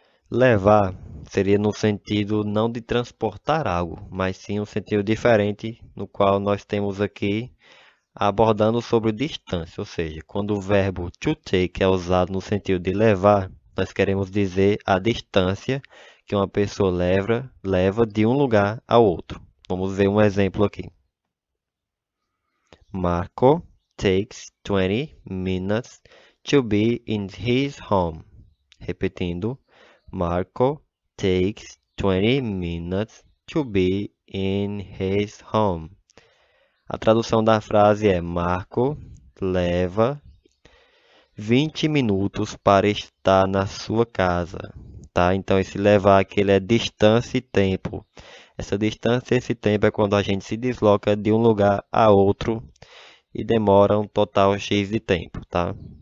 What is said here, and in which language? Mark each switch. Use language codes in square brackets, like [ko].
[pt] Levar seria no sentido não de transportar algo, mas sim um sentido diferente, no qual nós temos aqui abordando sobre distância. Ou seja, quando o verbo to take é usado no sentido de levar, nós queremos dizer a distância que uma pessoa leva de um lugar ao outro. Vamos ver um exemplo aqui. [en] Marco takes 20 minutes to be in his home. [pt] Repetindo, [en] Marco takes 20 minutes to be in his home. [pt] A tradução da frase é: Marco leva 20 minutos para estar na sua casa. Tá? Então, esse levar aqui ele é distância e tempo. Essa distância e esse tempo é quando a gente se desloca de um lugar a outro e demora um total X de tempo, tá?